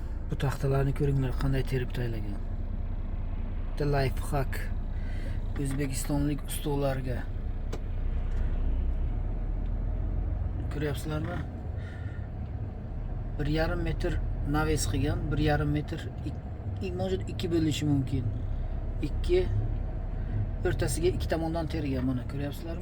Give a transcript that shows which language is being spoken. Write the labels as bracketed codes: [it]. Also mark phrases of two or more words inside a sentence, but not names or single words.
[uz] Bu taxtalarni ko'ringlar, qanday terib taylagan. [en] The life hack. [uz] O'zbekistonlik ustalarga. Ko'ryapsizlarmi? 1,5 metr naves qilgan, 1,5 metr, может 2 bo'lishi mumkin. 2 o'rtasiga 2 tomondan tergan, mana ko'ryapsizlarmi?